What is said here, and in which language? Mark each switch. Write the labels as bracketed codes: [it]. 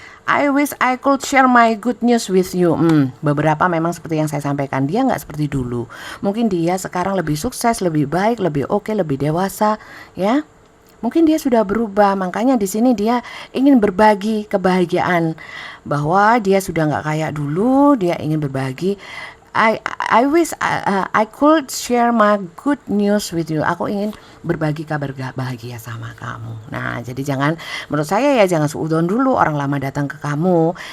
[en] I wish I could share my good news with you. [id] Beberapa memang seperti yang saya sampaikan, dia nggak seperti dulu. Mungkin dia sekarang lebih sukses, lebih baik, lebih oke, lebih dewasa, ya. Mungkin dia sudah berubah, makanya di sini dia ingin berbagi kebahagiaan, bahwa dia sudah nggak kayak dulu, dia ingin berbagi. [en] I wish I could share my good news with you. [id] Aku ingin berbagi kabar bahagia sama kamu. Nah, jadi jangan, menurut saya ya, jangan suudon dulu orang lama datang ke kamu.